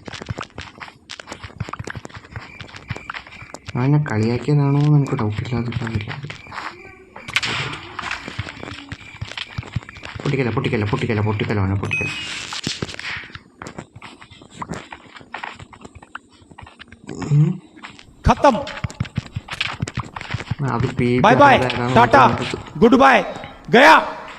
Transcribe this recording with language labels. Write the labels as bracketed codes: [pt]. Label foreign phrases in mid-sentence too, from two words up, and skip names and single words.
[ml] അവനെ കളിയാക്കിയതാണോ എന്ന് എനിക്ക് ഡൗട്ടില്ലാതില്ല. പൊട്ടിക്കല അവനെ പൊട്ടിക്കല. [hi] खत्म. [ml] അത് [en] bye bye tata good bye [hi] गया.